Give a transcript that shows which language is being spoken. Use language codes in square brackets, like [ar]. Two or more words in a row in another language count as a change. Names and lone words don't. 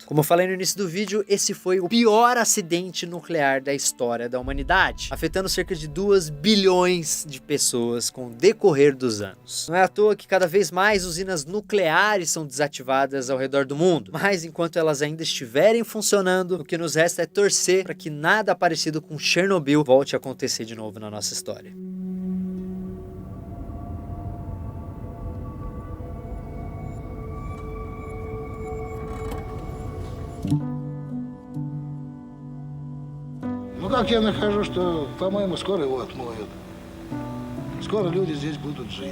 [pt] Como eu falei no início do vídeo, esse foi o pior acidente nuclear da história da humanidade, afetando cerca de 2 bilhões de pessoas com o decorrer dos anos. Não é à toa que cada vez mais usinas nucleares são desativadas ao redor do mundo, mas enquanto elas ainda estiverem funcionando, o que nos resta é torcer para que nada parecido com Chernobyl volte a acontecer de novo na nossa história. [ru] Ну как я нахожу, что, по-моему, скоро его отмоют. Скоро люди здесь будут жить.